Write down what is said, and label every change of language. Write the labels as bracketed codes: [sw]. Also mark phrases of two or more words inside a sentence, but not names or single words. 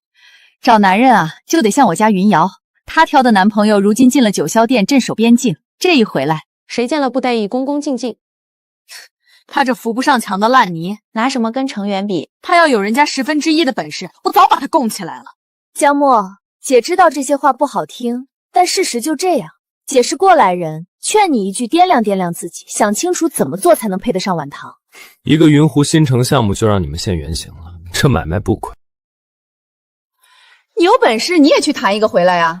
[zh] 找男人啊，就得像我家雲瑤，她挑的男朋友如今進了九霄殿鎮守邊境，這一回來，誰見了不得已恭恭敬敬。他這扶不上牆的爛泥，拿什麼跟程遠比？他要有人家1/10的本事，我早把他供起來了。江墨，姐知道這些話不好聽，但事實就這樣。姐是過來人，勸你一句，掂量掂量自己，想清楚怎麼做才能配得上晚唐。一个雲湖新城項目就讓你們現原形了，這買賣不虧。你有本事你也去談一個回來呀！